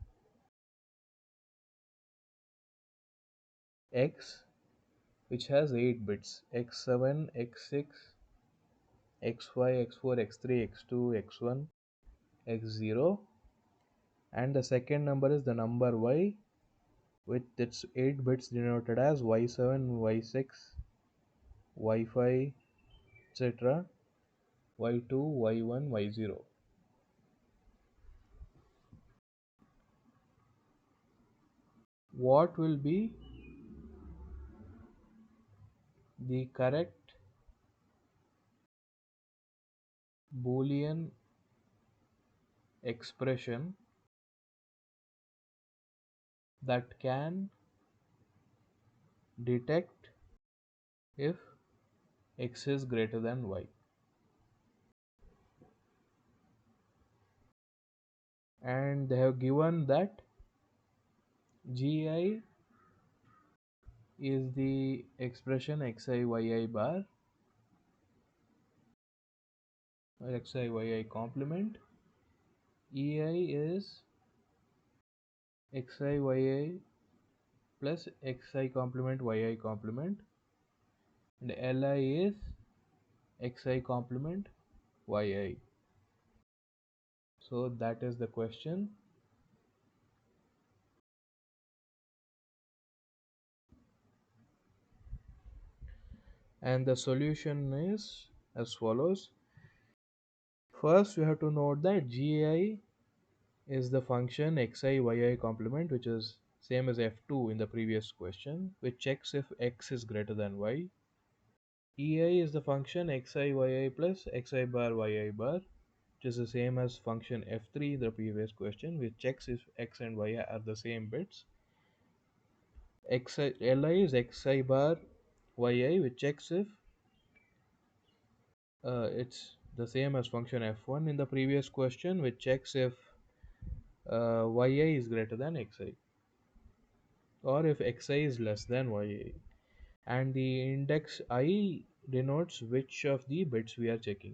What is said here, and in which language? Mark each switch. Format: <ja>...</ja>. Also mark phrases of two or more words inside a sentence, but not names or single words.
<en>x, which has 8 bits, x7, x6, x5, x4, x3, x2, x1, x0, and the second number is the number y with its 8 bits denoted as y7, y6, y5, etc., y2, y1, y0. What will be the correct Boolean expression that can detect if x is greater than y. And they have given that gi is the expression xi yi bar or xi yi complement, ei is xi yi plus xi complement yi complement, and li is xi complement yi. So that is the question. And the solution is as follows. First, we have to note that gi is the function xi yi complement, which is same as f2 in the previous question, which checks if x is greater than y. Ei is the function xi yi plus xi bar yi bar, which is the same as function f3 in the previous question, which checks if x and y are the same bits. Li is xi bar yi, which checks if it's the same as function f1 in the previous question, which checks if yi is greater than xi or if xi is less than yi. And the index I denotes which of the bits we are checking.</en>